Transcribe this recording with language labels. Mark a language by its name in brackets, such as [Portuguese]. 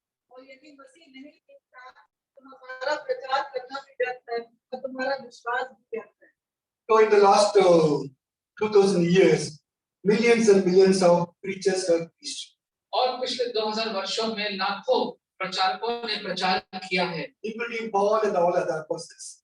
[Hindi] और यदि मसीह नहीं मिलता तो हमारा प्रचार करना भी व्यर्थ है और तुम्हारा विश्वास भी व्यर्थ है। [English] So in the last 2000 years, millions and millions of preachers have preached. [Hindi] और पिछले 2000 वर्षों में लाखों प्रचारकों ने प्रचार किया है, [English] Including Paul and all other apostles.